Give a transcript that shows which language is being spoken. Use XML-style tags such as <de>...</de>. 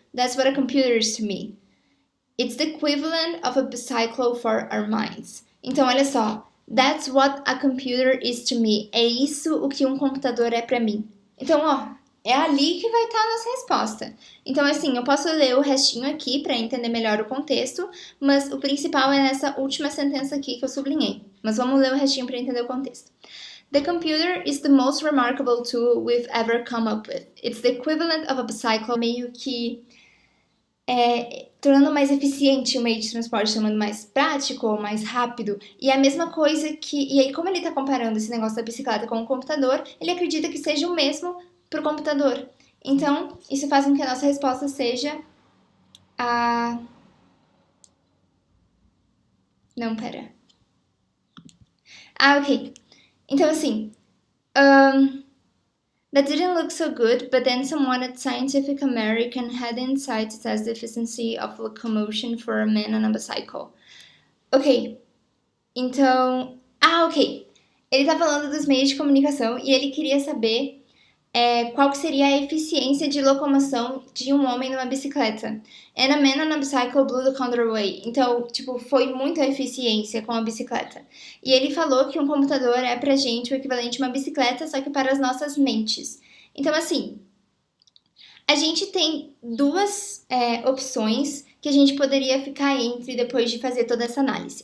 <en>That's what a computer is to me. It's the equivalent of a bicycle for our minds.</en> <pt>Então, olha só.</pt> <en>That's what a computer is to me.</en> <pt>É isso o que um computador é pra mim. Então, é ali que vai estar a nossa resposta. Então, assim, eu posso ler o restinho aqui para entender melhor o contexto, mas o principal é nessa última sentença aqui que eu sublinhei. Mas vamos ler o restinho para entender o contexto.</pt> <en>The computer is the most remarkable tool we've ever come up with. It's the equivalent of a bicycle,</en> <pt>meio que tornando mais eficiente o meio de transporte, tornando mais prático ou mais rápido. E é a mesma coisa que... E aí, como ele está comparando esse negócio da bicicleta com o computador, ele acredita que seja o mesmo para o computador. Então, isso faz com que a nossa resposta seja a... Não, pera. Ok. Então, assim...</pt> <en>That didn't look so good, but then someone at Scientific American had the insight to test the efficiency of locomotion for a man on a bicycle.</en> <pt>Ok. Então... ok. Ele tá falando dos meios de comunicação e ele queria saber qual que seria a eficiência de locomoção de um homem numa bicicleta.</pt> <en>And a man on a bicycle blew the condor away.</en> <pt>Então, tipo, foi muita eficiência com a bicicleta. E ele falou que um computador é pra gente o equivalente a uma bicicleta, só que para as nossas mentes. Então, assim, a gente tem duas opções que a gente poderia ficar entre depois de fazer toda essa análise.</pt>